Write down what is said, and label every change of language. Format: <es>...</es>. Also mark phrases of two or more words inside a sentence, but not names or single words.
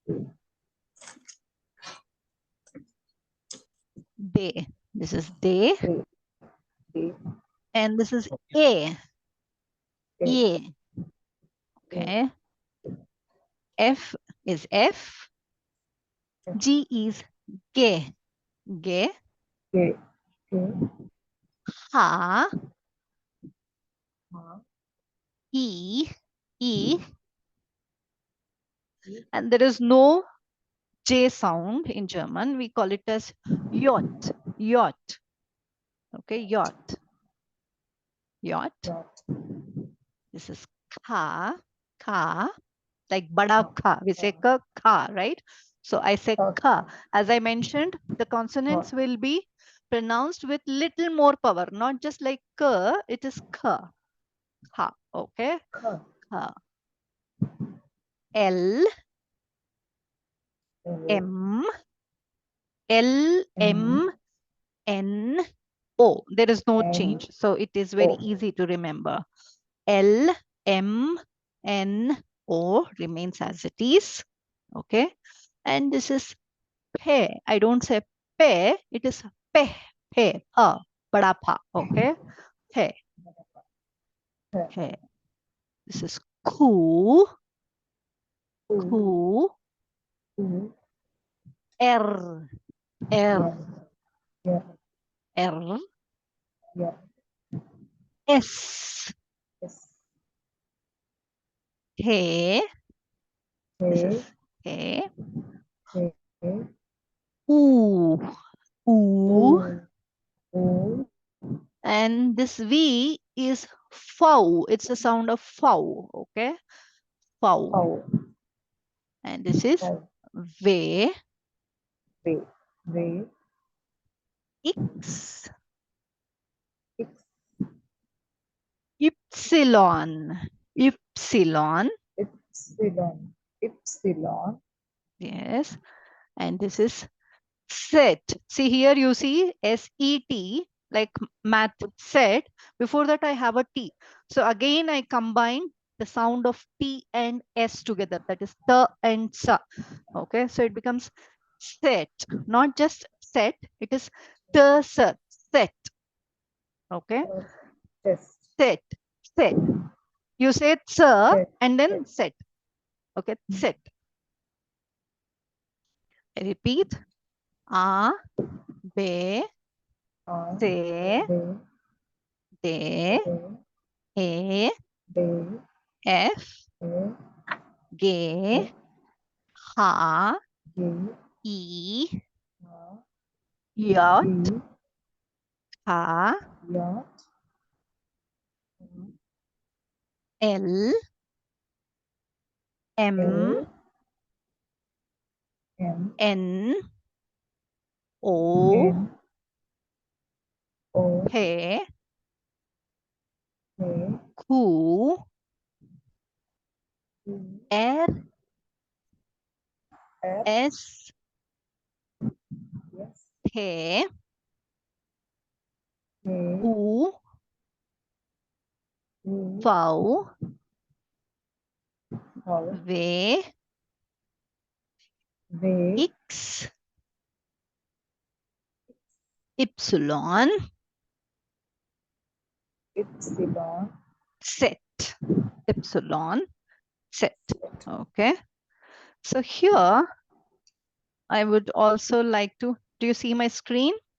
<en>De. This is de, and this is a. E. Okay. F is F. G is ge. Ge. Ha. E. E. And there is no J sound in German. We call it as J. J. Okay, J. J. This is Ka. Ka. Like bada Ka. We say Ka, right? So I say Ka. As I mentioned, the consonants will be pronounced with little more power, not just like K, it is Ka. Ha. Okay. Ka. L. M. L. M. N. O. There is no change. So it is very easy to remember. L. M. N. O remains as it is. Okay. And this is pe. I don't say pe. It is pe. Pe. Pa. Bada pa. Okay. Pe. Pe. This is ku. Ku. R. R. R. S. He. This is he. Ooh. Ooh. And this V is fow. It's a sound of fow. Okay. Fow. And this is ve. X. Ypsilon. Ypsilon. Yes. And this is set. See here you see SET. like Matt said, before that I have a T. So again, I combine the sound of T and S together. That is the and sa. Okay, so it becomes set, not just set. It is the set. Okay, Test. set. You say sir Set. and then set. Okay, set. I repeat. A, B, A, C, B, D, D, E, D, F, A, G, F, H, G, E, R, J, E, K, yacht, L, M, L, M, N, O, N, O, P, K, Q, Q, R, F, S, yes, T, K, U, U, V, V, V, V, X, Y, Epsilon, set. Epsilon, set. Okay. So here I would also like to, do you see my screen?</en>